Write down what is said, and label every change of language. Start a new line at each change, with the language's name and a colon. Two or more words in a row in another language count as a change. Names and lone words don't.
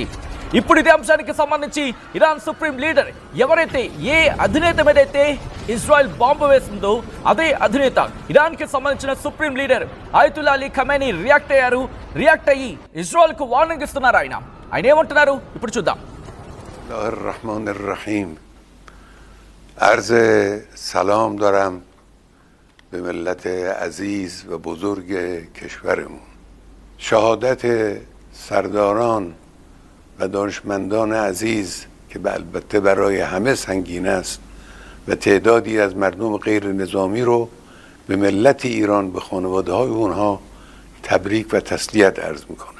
Telugu: ఇప్పుడు ఇదే అంశానికి సంబంధించి ఇరాన్
English: supreme leader
Telugu: ఎవరైతే ఏ అధినేత మీదైతే ఇజ్రాయెల్ బాంబు వేసిందో అదే అధినేత ఇరాన్కి సంబంధించిన
English: supreme leader
Telugu: అయతుల్లా అలీ ఖమేనీ రియాక్ట్ అయ్యి ఇజ్రాయెల్కు వార్నింగ్ ఇస్తున్నారు. ఆయన ఏమంటున్నారు ఇప్పుడు చూద్దాం.
Persian: रहमान عرض سلام دارم به ملت عزیز و بزرگ کشورمون. شهادت سرداران و دانشمندان عزیز که البته برای همه سنگین است و تعدادی از مردم غیر نظامی رو به ملت ایران به خانواده های اونها تبریک و تسلیت عرض میکنم.